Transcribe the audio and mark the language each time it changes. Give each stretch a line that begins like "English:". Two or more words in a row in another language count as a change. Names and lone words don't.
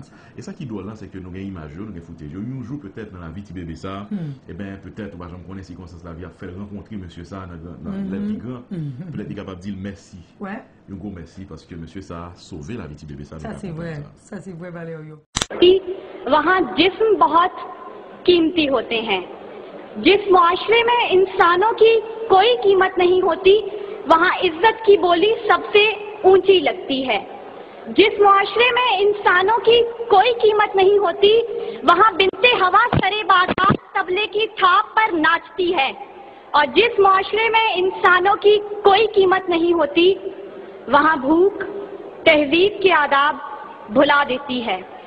French: Et ça qui doit là c'est que nous gagnons image, nous gagnons footage. Un jour peut-être dans la vie petit bébé ça et bien peut-être on va jamais connaître circonstance la vie a fait rencontrer monsieur ça dans le plus grand peut-être capable de dire merci. Un gros merci parce que monsieur ça a sauvé la vie petit bébé ça. Ça c'est vrai. Ça c'est vrai Valério.
Urdu: وہاں جسم بہت قیمتی ہوتے ہیں جس معاشرے میں انسانوں کی کوئی قیمت نہیں ہوتی وہاں عزت کی بولی سب سے اونچی لگتی ہے جس معاشرے میں انسانوں کی کوئی قیمت نہیں ہوتی وہاں بنت حوا سر بازار طبلے کی تھاپ پر ناچتی ہے اور جس معاشرے میں انسانوں کی کوئی قیمت نہیں ہوتی وہاں بھوک تہذیب کے آداب بھلا دیتی ہے